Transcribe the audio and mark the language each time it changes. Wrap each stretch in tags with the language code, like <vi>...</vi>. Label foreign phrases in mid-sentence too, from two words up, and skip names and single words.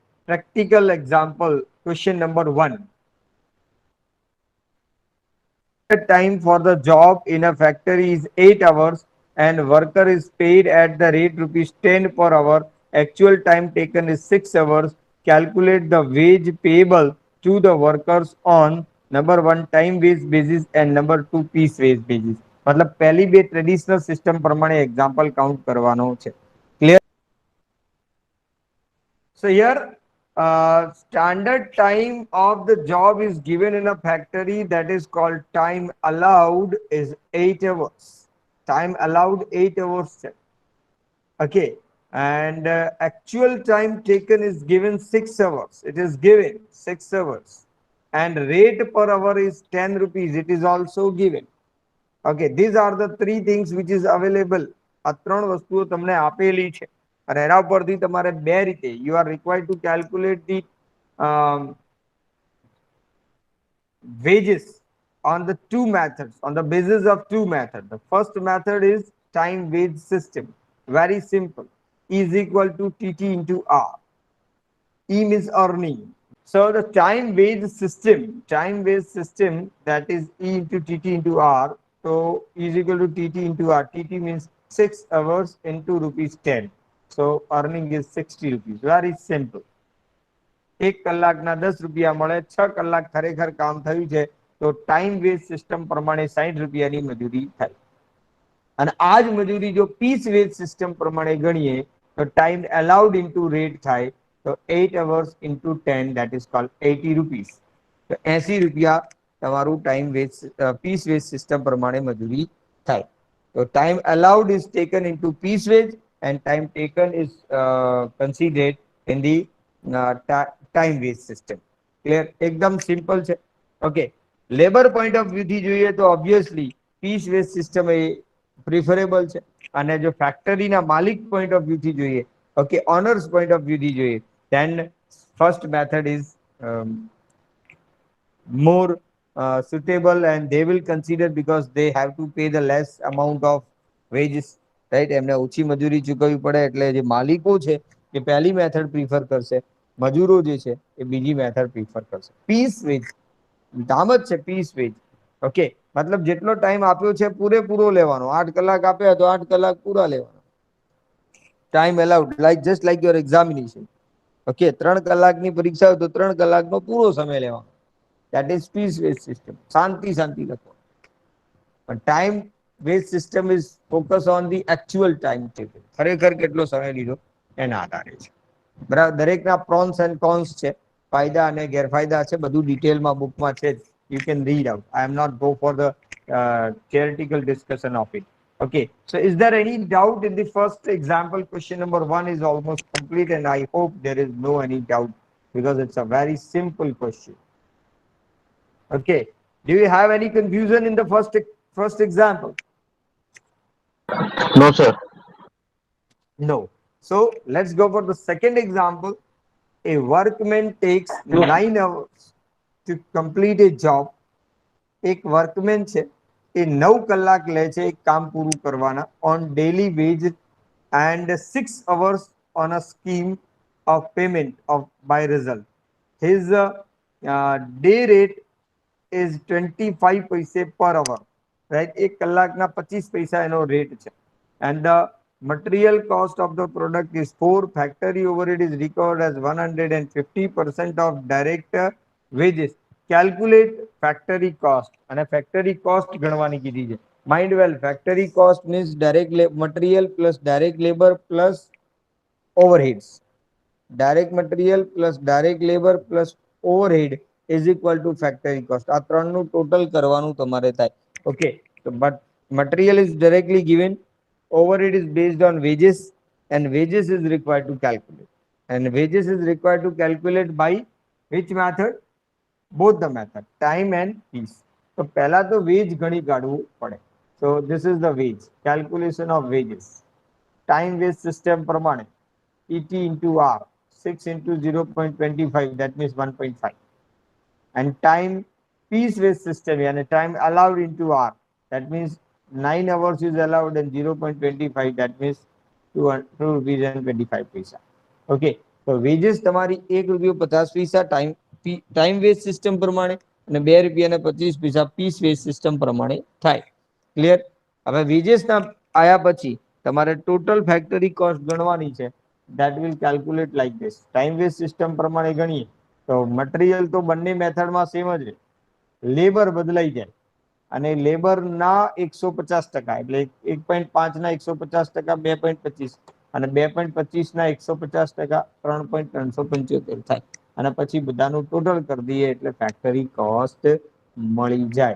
<en>Practical example, question number 1. Time for the job in a factory is 8 hours and worker is paid at the rate rupees 10 per hour. Actual time taken is 6 hours. Calculate the wage payable to the workers on number 1 time wage basis and number 2 piece wage basis.</en> <hi>मतलब पहली</hi> <gu>બે</gu> <en>traditional system</en> <gu>પ્રમાણે</gu> <en>example count</en> <gu>કરવાનો છે. ક્લિયર?</gu> <en>So here, standard time of the job is given in a factory, that is called time allowed is 8 hours. Time allowed 8 hours. Okay. And actual time taken is given 6 hours. It is given 6 hours. And rate per hour is 10 rupees. It is also given. Okay, these are the three things which is available.</en> <gu>આ ત્રણ વસ્તુઓ તમને આપેલી છે અને એના પરથી તમારે બે રીતે</gu> <en>you are required to calculate the wages on the two methods, on the basis of two methods. The first method is time wage system. Very simple. E is equal to tt into r. E means earning. So the time wage system, that is E into TT into R. So E is equal to TT into R. TT means 6 hours into rupees 10. So earning is 60 rupees. Very simple.</en> <gu>1 કલાકના 10 રૂપિયા મળે, 6 કલાક ખરેખર કામ થયું છે તો</gu> <en>time wage system</en> <gu>પ્રમાણે 60 રૂપિયાની મજૂરી થાય. અને આ જ મજૂરી જો</gu> <en>piece wage system</en> <gu>પ્રમાણે ગણીએ તો</gu> <en>time allowed into rate</en> <gu>થાય તો</gu> <en>8 hours into 10, that is called 80 rupees.</en> <gu>તો 80 રૂપિયા તમારું</gu> <en>time wage piece wage system</en> <gu>પ્રમાણે મજૂરી થાય.</gu> <en>તો time allowed is taken into piece wage and time taken is considered in the time wage system. Clear?</en> <gu>એકદમ સિમ્પલ છે.</gu> <en>okay, labour point of view</en> <gu>થી જોઈએ તો</gu> <en>obviously piece wage system</en> <gu>એ પ્રિફરેબલ છે. અને જો ફેક્ટરીના માલિક</gu> <en>point of view</en> <gu>થી જોઈએ,</gu> <en>okay, owners point of view</en> <gu>થી જોઈએ,</gu> <en>then first method is more suitable and they will consider because they have to pay the less amount of wages, right?</en> <gu>એમને ઓછી મજૂરી ચૂકવવી પડે એટલે જે માલિકો છે એ પહેલી</gu> <en>method prefer</en> <gu>કરશે, મજૂરો જે છે એ બીજી</gu> <en>method prefer</en> <gu>કરશે.</gu> <en>piece wage</en> <gu>નામ જ છે</gu> <en>piece wage.</en> <gu>ઓકે, મતલબ જેટલો ટાઈમ આપ્યો છે પૂરેપૂરો લેવાનો. 8 કલાક આપ્યા તો 8 કલાક પૂરા લેવાના.</gu> <en>time allowed like just like your examination.</en> <gu>ઓકે, 3 કલાકની પરીક્ષા હોય તો 3 કલાકનો પૂરો સમય લેવાનો.</gu> <en>That is piece based system.</en> <gu>શાંતિ શાંતિ લખો.</gu> <en>But time based system is focus on the actual time taken.</en> <gu>ખરેખર કેટલો સમય લીધો એના આધારે છે. બરાબર, દરેકના</gu> <en>pros and cons</en> <gu>છે, ફાયદા અને ગેરફાયદા છે, બધું ડિટેલમાં બુકમાં છે.</gu> <en>You can read out. I am not go for the theoretical discussion of it. Okay, so is there any doubt in the first example? Question number 1 is almost complete and I hope there is no any doubt because it's a very simple question. Okay, do you have any confusion in the first example? No, sir. No. So let's go for the second example. A workman takes 9 hours to complete a job.</en> <gu>એક વર્કમેન છે એ 9 કલાક લે છે એક કામ પૂરું કરવાના</gu> <en>on daily wage and 6 hours on a scheme of payment of by result. His day rate is 25 paise per hour, right?</en> <gu>1 કલાકના 25 પૈસા એનો રેટ છે.</gu> <en>And the material cost of the product is 4. Factory overhead is recovered as 150% of direct wages. Calculate factory cost.</en> <gu>અને</gu> <en>factory cost</en> <gu>ગણવાની કીધી છે.</gu> <en>Mind well, factory cost means direct material plus direct labor plus overheads. Direct material plus direct labor plus overhead is equal to factory cost.</en> <gu>આ ત્રણનું ટોટલ કરવાનું તમારે થાય.</gu> <en>Okay, so but material is directly given, overhead is based on wages and wages is required to calculate, and wages is required to calculate by which method? Both the method, time and piece.</en> <gu>So પહેલા તો wage ગણી કાઢવું પડે.</gu> <en>So this is the wage, calculation of wages. Time wage system પ્રમાણે ET into R, 6 into 0.25, that means 1.5. And time piece wage system and time allowed into R, that means 9 hours is allowed and 0.25, that means ₹2.25.</en> <gu>ઓકે, તો વેજીસ તમારી ₹1.50</gu> <en>time waste system</en> <gu>પ્રમાણે અને ₹2.25</gu> <en>piece waste system</en> <gu>પ્રમાણે થાય. ક્લિયર? હવે વેજીસ ના આયા પછી તમારે</gu> <en>total factory cost</en> <gu>ગણવાની છે.</gu> <en>that will calculate like this. time waste system</en> <gu>પ્રમાણે ગણીએ તો મટીરિયલ તો બંને મેથડમાં સેમ જ છે, લેબર બદલાઈ જાય અને લેબર ના 150%, એટલે 1.5 ના 150%, 2.25 અને 2.25 ના 150%, 3.375 થાય અને પછી બધાનું ટોટલ કરી દઈએ એટલે</gu> <en>factory cost</en> <gu>મળી જાય.</gu>